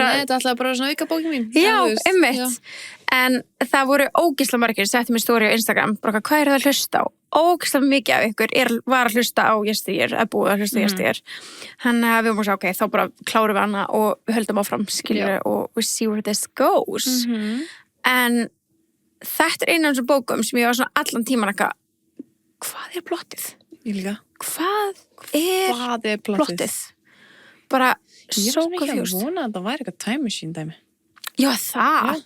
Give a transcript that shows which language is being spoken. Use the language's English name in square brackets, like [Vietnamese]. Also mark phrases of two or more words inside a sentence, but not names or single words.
[Icelandic] Nei, þetta ætlaði bara svona auka bókin mín. Já, þú veist, einmitt. já. En það voru ógeðslega margir, setti mér story á Instagram, bara hvað það að hlusta á? Ógeðslega mikið af ykkur var að hlusta á yesteryear, að búið að hlusta yesteryear. Þannig að við vorum að segja, ok, þá bara klárum við hana og við höldum áfram, skilur, og [English] we see where this goes. [Icelandic] En þetta eina af þessum bókum sem ég var svona allan tíman eitthvað, hvað plottið? Ég líka. Hvað Hvað plottið? Bara Ég so var svona ekki að confused. vona að það væri eitthvað [English] time machine [Icelandic] dæmi. Já, það.